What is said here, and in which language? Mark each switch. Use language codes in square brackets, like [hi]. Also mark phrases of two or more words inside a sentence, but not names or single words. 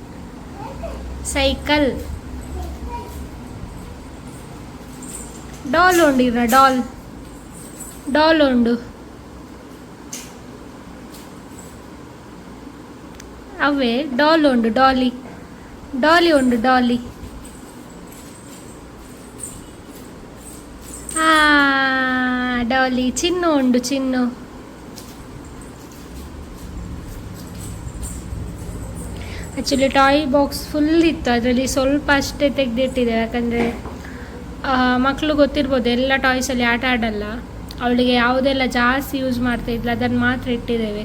[tcy] ಡಾಲ್ ಉಂಡಿರ ಡಾಲ್ ಉಂಡು ಅವೇ ಡಾಲ್ ಉಂಡು ಡಾಲಿ ಉಂಡು ಡಾಲಿ ಡಾಲಿ ಚಿನ್ನು ಉಂಡು ಚಿನ್ನು [kn] ಆ್ಯಕ್ಚುಲಿ ಟಾಯ್ ಬಾಕ್ಸ್ ಫುಲ್ ಇತ್ತು, ಅದರಲ್ಲಿ ಸ್ವಲ್ಪ ಅಷ್ಟೇ ತೆಗೆದಿಟ್ಟಿದ್ದೇವೆ. ಯಾಕಂದರೆ ಮಕ್ಕಳು ಗೊತ್ತಿರ್ಬೋದು ಎಲ್ಲ ಟಾಯ್ಸಲ್ಲಿ ಆಟ ಆಡಲ್ಲ. ಅವಳಿಗೆ ಯಾವುದೆಲ್ಲ ಜಾಸ್ತಿ ಯೂಸ್ ಮಾಡ್ತಾ ಇದ್ಲು ಅದನ್ನು ಮಾತ್ರ ಇಟ್ಟಿದ್ದೇವೆ.